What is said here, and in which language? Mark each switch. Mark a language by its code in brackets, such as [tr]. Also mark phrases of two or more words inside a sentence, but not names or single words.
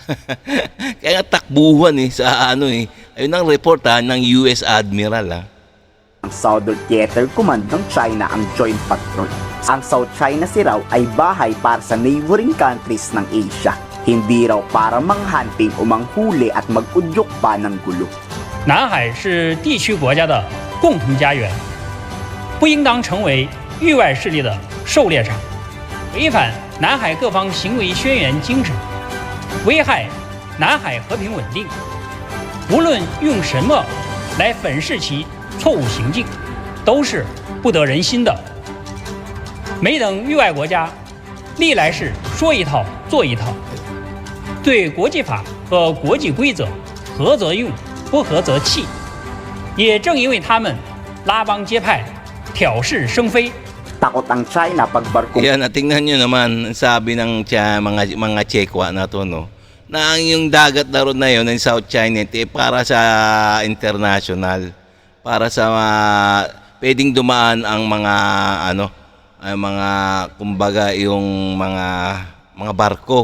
[tl] Kaya takbuhan sa Ayun ang report ng US Admiral. Ang Southern Theater Command ng China ang Joint Patrol. Ang South China Sea raw ay bahay para sa [en] neighboring countries [tl] ng Asia. Hindi raw para manghunting o manghuli at mag-udyok pa ng gulo. [zh] 南海是地区国家的共同家园，不应当成为域外势力的狩猎场，违反南海各方行为宣言精神，危害南海和平稳定。无论用什么来粉饰其错误行径，都是不得人心的。没等域外国家历来是说一套做一套，对国际法和国际规则合则用，不合则弃。也正因为他们拉帮结派、挑事生非， [tl] Takot ang China pag barko. Yan, tingnan nyo naman, sabi ng mga Chekwa na to, no, na yung dagat na ron na yun ng South China para sa international, para sa pwedeng dumaan ang mga mga kumbaga yung mga barko.